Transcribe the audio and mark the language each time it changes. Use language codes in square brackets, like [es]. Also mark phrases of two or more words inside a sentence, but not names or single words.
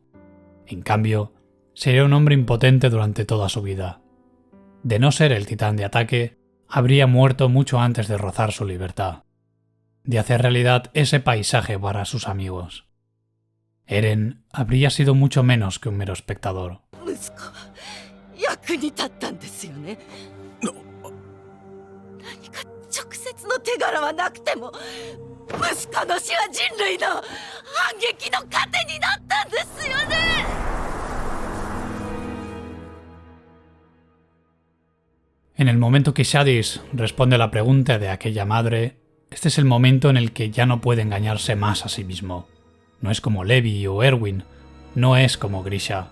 [es] En cambio, sería un hombre impotente durante toda su vida. De no ser el titán de ataque, habría muerto mucho antes de rozar su libertad, de hacer realidad ese paisaje para sus amigos. Eren habría sido mucho menos que un mero espectador. [ja] 息子は役に立ったんですよね。何か直接の手柄はなくても息子の死は人類の反撃の糧になったんですよね。 [es] En el momento que Shadis responde a la pregunta de aquella madre, este es el momento en el que ya no puede engañarse más a sí mismo. No es como Levi o Erwin, no es como Grisha.